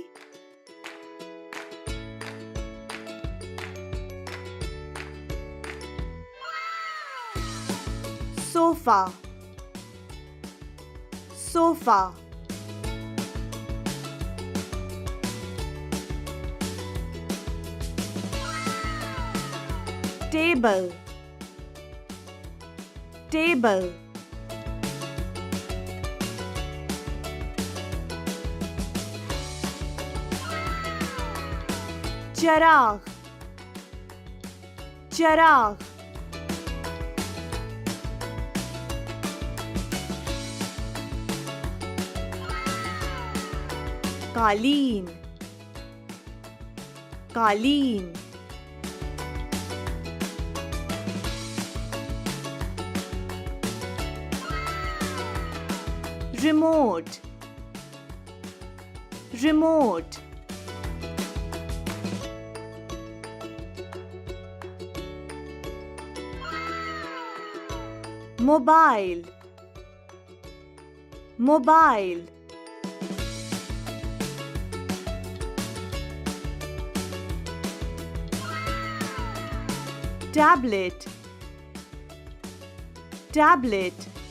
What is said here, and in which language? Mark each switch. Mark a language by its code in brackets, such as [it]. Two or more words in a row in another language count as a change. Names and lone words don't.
[en] sofa sofa table table [hi] चिराग चिराग कालीन कालीन remote [en] remote mobile mobile tablet tablet